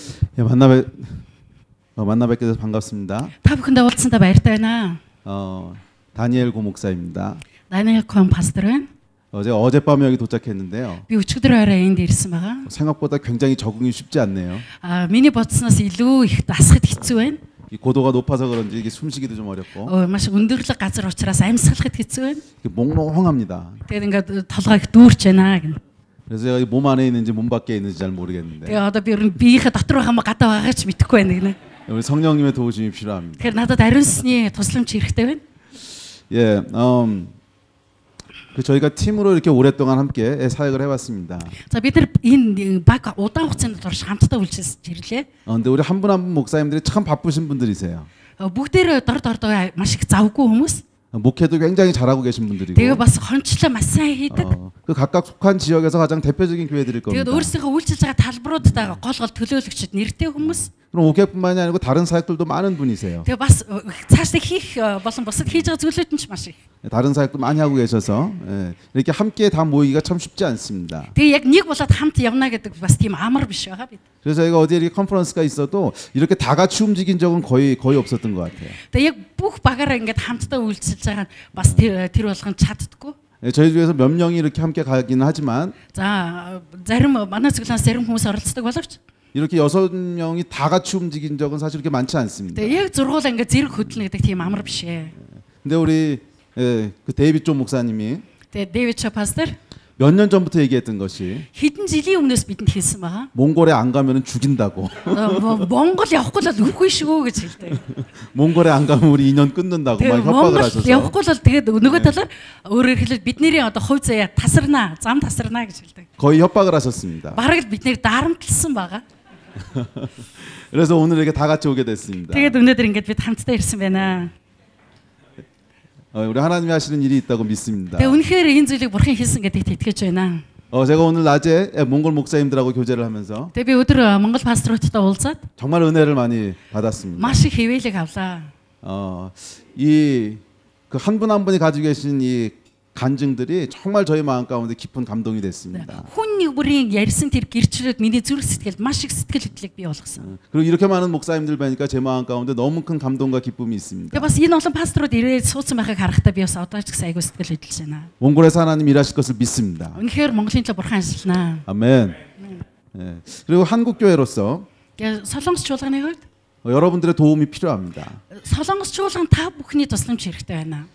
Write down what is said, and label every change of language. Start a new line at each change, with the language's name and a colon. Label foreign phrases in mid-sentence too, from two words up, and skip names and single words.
Korean: 예, 만나 뵙게 돼서 반갑습니다.
Mongolian: Та бүхэндээ уулзсандаа баяртай байна.
Korean: 다니엘 고 목사입니다.
Mongolian: Даниэл Кон пастор байна.
Korean: 제가 어젯밤에 여기 도착했는데요.
Mongolian: Би өчигдөр орой энд ирсэн байгаа.
Korean: 생각보다 굉장히 적응이 쉽지 않네요.
Mongolian: Миний бодсноос илүү их асахад хэцүү байна.
Korean: 이 고도가 높아서 그런지 이게 숨쉬기도 좀 어렵고.
Mongolian: Маш өндөрлөг газар учраас амьсгалахад хэцүү байна.
Korean: 몽롱합니다.
Mongolian: Тэгээд ингээд толгой их дүүрч байна гэнэ.
Korean: 그래서 제가 몸 안에 있는지 몸 밖에 있는지 잘 모르겠는데.
Mongolian: Тэгээд одоо би биеийнхээ дотор байгаа ма гадаа байгаач мэдэхгүй байна гэнэ.
Korean: 우리 성령님의 도우심이 필요합니다.
Mongolian: Тэгэхээр надад ариун сүнсний тусламж хэрэгтэй байна.
Korean: 예, 저희가 팀으로 이렇게 오랫동안 함께 사역을 해왔습니다.
Mongolian: За бид нар энэ баг удаан хугацаанд турш хамтдаа үйлчилж ирлээ.
Korean: 근데 우리 한 분 한 분 목사님들이 참 바쁘신 분들이세요.
Mongolian: Бүгдээр дор маш их завгүй хүмүүс.
Korean: 목회도 굉장히 잘하고 계신 분들이고.
Mongolian: Тэгээ бас хончлоо маш сайн хийдэг.
Korean: 그 각각 속한 지역에서 가장 대표적인 교회들일 겁니다.
Mongolian: Тэгээд өөрсдийнхөө үйлчилж байгаа талбаруудтайгаа гол төлөөлөгчд нэртэй хүмүүс.
Korean: 그럼 오케뿐만이 아니고 다른 사역들도 많은 분이세요.
Mongolian: Тэгээ бас цаашдаа хийх болон бусад хийж байгаа зүйлүүд нь ч маш их.
Korean: 다른 사역도 많이 하고 계셔서 이렇게 함께 다 모이기가 참 쉽지 않습니다.
Mongolian: Тэгээ яг нэг болоод хамт явна гэдэг бас тийм амар биш байгаа бид.
Korean: 그래서 저희가 어디에 이렇게 컨퍼런스가 있어도 이렇게 다 같이 움직인 적은 거의 없었던 것 같아요.
Mongolian: Тэгээ яг бүх багаараа ингээд хамтдаа үйлчилж байгаа нь бас тэр болгон чаддгүй.
Korean: 저희 중에서 몇 명이 이렇게 함께 가기는 하지만
Mongolian: За зарим манай зөвлөнөөс зарим хүмүүс оролцдог боловч
Korean: 이렇게 6명이 다 같이 움직인 적은 사실 그렇게 많지 않습니다.
Mongolian: Тэгээ яг зургуул ингээд зэрэг хөдлөнө гэдэг тийм амар биш ээ.
Korean: 근데 우리 그 데이빗 존 목사님이
Mongolian: Тэгээ Дэвид Чо пастор
Korean: 몇 년 전부터 얘기했던 것이
Mongolian: хэдэн жилийн өмнөөс бидэнд хэлсэн байгаа.
Korean: 몽골에 안 가면은 죽인다고.
Mongolian: Монгол явахгүй л үгүй шүү гэж хэлдэг.
Korean: 몽골에 안 가면 우리 인연 끊는다고 막 협박을 하셔서.
Mongolian: явахгүй л тэгээд нөгөө талаар өөрөөр хэлбэл бидний одоо хувь заяа тасарнаа, зам тасарнаа гэж хэлдэг.
Korean: 거의 협박을 하셨습니다.
Mongolian: Бараг л биднийг дарамтлсан байгаа.
Korean: 그래서 오늘 이렇게 다 같이 오게 됐습니다.
Mongolian: Тэгээд өнөөдөр ингээд бид хамтдаа ирсэн байна.
Korean: 우리 하나님이 하시는 일이 있다고 믿습니다.
Mongolian: Тэгээ үнэхээр энэ зүйлийг бурхан хийсэн гэдэгт итгэж байна.
Korean: 제가 오늘 낮에 몽골 목사님들하고 교제를 하면서
Mongolian: Тэгээ би өдөр Монгол пасторуудтай уулзаад
Korean: 정말 은혜를 많이 받았습니다.
Mongolian: маш их хэвээлэг авлаа.
Korean: 이 그 한 분 한 분이 가지고 계신 이 간증들이 정말 저희 마음 가운데 깊은 감동이 됐습니다.
Mongolian: Хүн нэг бүрийн ярьсан тэр гэрчлэлд миний зүрх сэтгэлд маш их сэтгэл хөдлөлийг бий болгосон.
Korean: 그리고 이렇게 많은 목사님들 뵈니까 제 마음 가운데 너무 큰 감동과 기쁨이 있습니다.
Mongolian: Тэгээ бас энэ олон пасторууд ирээд суудсан байхыг харахтаа би бас одоо ч гэсэн айгүй сэтгэл хөдлөж байна.
Korean: 몽골에서 하나님 일하실 것을 믿습니다.
Mongolian: Үнэхээр Монголын төлөө бурхан ажиллана.
Korean: 아멘. 그리고 한국 교회로서
Mongolian: Тэгээ Солонгос чуулганы хувьд
Korean: 여러분들의 도움이 필요합니다.
Mongolian: Солонгос чуулган та бүхний тусламж хэрэгтэй байна.